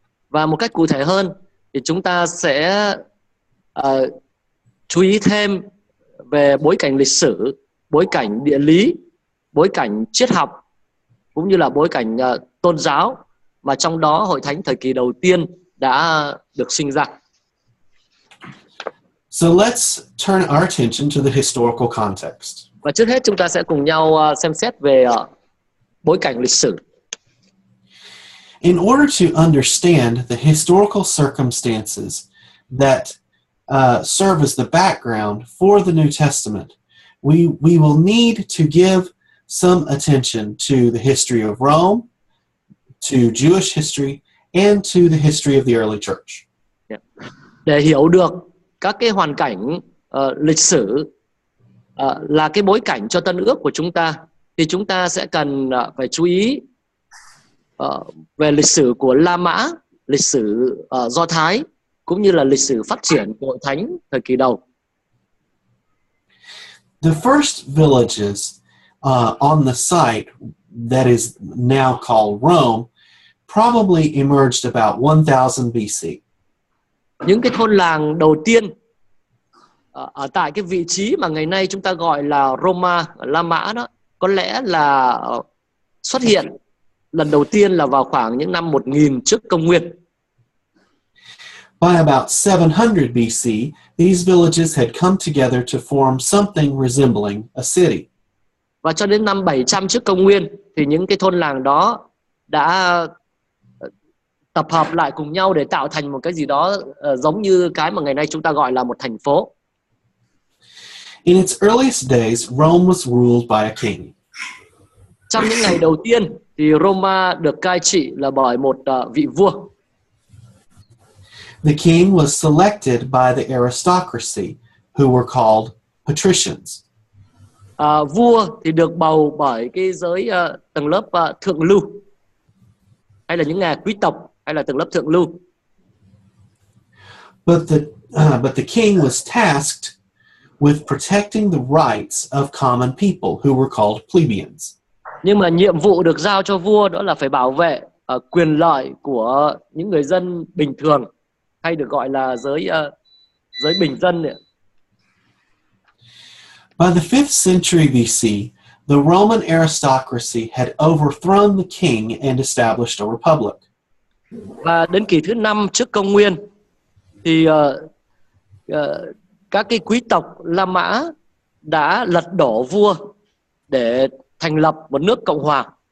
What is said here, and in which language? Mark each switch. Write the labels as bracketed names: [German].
[Vietnamese] Và một cách cụ thể hơn thì chúng ta sẽ chú ý thêm về bối cảnh lịch sử, bối cảnh địa lý, bối cảnh triết học, cũng như là bối cảnh tôn giáo mà trong đó hội thánh thời kỳ đầu tiên đã được sinh ra. [English] So let's turn our attention to the historical context. [Vietnamese] Và trước hết chúng ta sẽ cùng nhau xem xét về bối cảnh lịch sử. [English] In order to understand the historical circumstances that serve as the background for the New Testament, we will need to give some attention to the history of Rome, to Jewish history, and to the history of the early church. [Vietnamese] Để hiểu được các cái hoàn cảnh lịch sử là cái bối cảnh cho Tân Ước của chúng ta, thì chúng ta sẽ cần phải chú ý về lịch sử của La Mã, lịch sử Do Thái, cũng như là lịch sử phát triển của hội thánh thời kỳ đầu. [English] The first villages on the site that is now called Rome probably emerged about 1000 BC. [Vietnamese] Những cái thôn làng đầu tiên ở tại cái vị trí mà ngày nay chúng ta gọi là Roma, La Mã đó, có lẽ là xuất hiện lần đầu tiên là vào khoảng những năm 1000 trước công nguyên. [English] By about 700 BC, these villages had come together to form something resembling a city. [Vietnamese] Và cho đến năm 700 trước công nguyên thì những cái thôn làng đó đã tập hợp lại cùng nhau để tạo thành một cái gì đó giống như cái mà ngày nay chúng ta gọi là một thành phố. [English] In its earliest days, Rome was ruled by a king. [Vietnamese] Trong những ngày đầu tiên thì Roma được cai trị là bởi một vị vua. [English] The king was selected by the aristocracy, who were called patricians. [Vietnamese] Vua thì được bầu bởi cái giới tầng lớp thượng lưu, hay là những nhà quý tộc, hay là tầng lớp thượng lưu. [English] But the king was tasked with protecting the rights of common people, who were called plebeians. [Vietnamese] Nhưng mà nhiệm vụ được giao cho vua đó là phải bảo vệ quyền lợi của những người dân bình thường, hay được gọi là giới bình dân. [English] By the 5th century BC, the Roman aristocracy had overthrown the king and established a republic. [Vietnamese] Và đến kỷ thứ 5 trước công nguyên thì các cái quý tộc La Mã đã lật đổ vua để thành lập một nước cộng hòa.